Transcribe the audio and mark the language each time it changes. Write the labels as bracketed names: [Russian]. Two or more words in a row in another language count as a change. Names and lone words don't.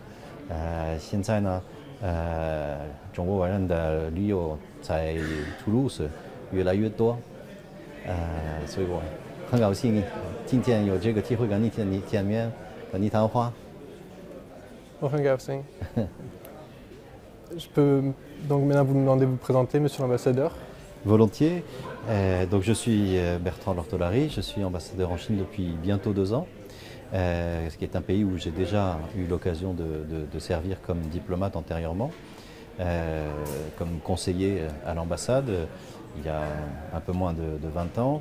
[Chinese] 现在呢，中国人的旅游在图卢兹越来越多，所以我很高兴今天有这个机会跟你见面，跟你谈话。我很高兴。 [French] Je peux donc maintenant vous demander de vous présenter, Monsieur l'ambassadeur. Volontiers. Donc je suis Bertrand Lortolari, je suis ambassadeur en Chine depuis bientôt 2 ans, ce qui est un pays où j'ai déjà eu l'occasion de servir comme diplomate antérieurement, comme conseiller à l'ambassade il y a un peu moins de 20 ans.